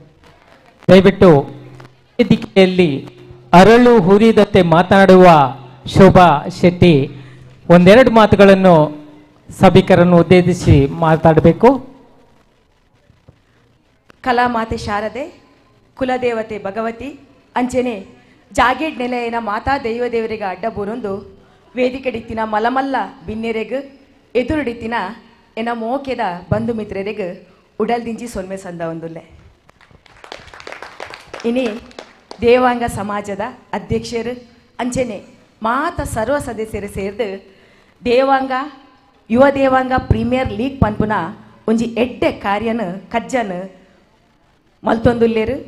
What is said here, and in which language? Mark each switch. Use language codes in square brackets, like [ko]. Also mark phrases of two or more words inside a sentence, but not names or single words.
[kn] ದಯವಿಟ್ಟು ವೇದಿಕೆಯಲ್ಲಿ ಅರಳು ಹುರಿದಂತೆ ಮಾತನಾಡುವ ಶೋಭಾ ಶೆಟ್ಟಿ ಒಂದೆರಡು ಮಾತುಗಳನ್ನು ಸಭಿಕರನ್ನು ಉದ್ದೇಶಿಸಿ ಮಾತಾಡಬೇಕು. ಕಲಾಮಾತೆ ಶಾರದೆ, [tcy] ಕುಲದೇವತೆ ಭಗವತಿ ಅಂಚೆನೆ ಜಾಗೇಡ್ ನೆಲೆಯನ ಮಾತಾ ದೈವದೇವರಿಗೆ ಅಡ್ಡ ಬೂರೊಂದು ವೇದಿಕೆಡಿತ್ತಿನ ಮಲಮಲ್ಲ ಬಿನ್ನೆರೆಗ್ ಎದುರುಡಿತ್ತಿನ ಎನ ಮೋಕೆದ ಬಂಧು ಮಿತ್ರರೆಗ್ ಉಡಲ್ದಿಂಜಿ ಸೊನ್ಮೆ ಸಂದ ಒಂದುಲ್ಲೆ. ಇನಿ ದೇವಾಂಗ ಸಮಾಜದ ಅಧ್ಯಕ್ಷರು ಅಂಚೆನೆ ಮಾತ ಸರ್ವ ಸದಸ್ಯರು ಸೇರಿದು ದೇವಾಂಗ ಯುವ ದೇವಾಂಗ ಪ್ರೀಮಿಯರ್ ಲೀಗ್ ಪನ್ಪುನ ಒಂಜಿ ಎಡ್ಡೆ ಕಾರ್ಯನ ಕಜ್ಜನ ಮಲ್ತೊಂದುಲ್ಲೇರು.